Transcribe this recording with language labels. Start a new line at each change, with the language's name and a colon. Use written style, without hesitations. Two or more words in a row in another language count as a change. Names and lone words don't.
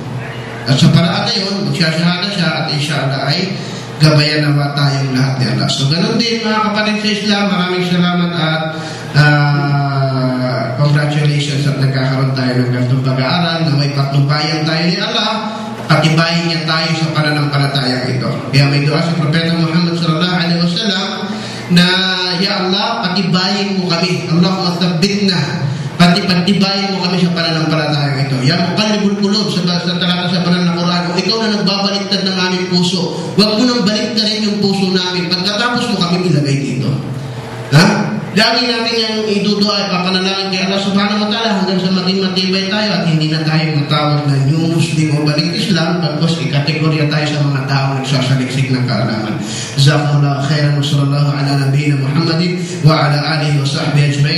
Filipino: At sa paraan na yun, magsyashahada siya at inshallah ay gabayan naman tayong lahat ni Allah. So, ganun din mga kapatid sa Islam, maraming salamat at congratulations at nagkakaroon tayo ng ganitong pag-aaral na may patnubayan tayo ni Allah, patibayin niya tayo sa pananampalatayang ito. Kaya may dua sa Propeta Muhammad
Arabic: صلى الله عليه وسلم
Filipino: na, Ya Allah, patibayin mo kami.
Arabic: اللهم ثبتنا.
Filipino: Patibayin mo kami sa pananampalatayang ito.
Arabic: يا مقلب القلوب,
Filipino: sa talata sa banal na Quran, kung ikaw na nagbabaliktad ng aming puso, huwag mo nang baliktarin yung puso namin. Pagkatapos mo kami ilagay dito. Lagi natin yung idudua, papanalangin kay Allah
Arabic: سبحانه وتعالى
Filipino: hanggang sa maging matibay tayo at hindi na tayo matawag na new Muslim o balik Islam, pagkos ikategorya tayo sa mga tao nagsasaliksik ng kaalaman.
Arabic: جزاكم الله خيرا وصلى الله على نبينا محمد وعلى آله وصحبه أجمعين.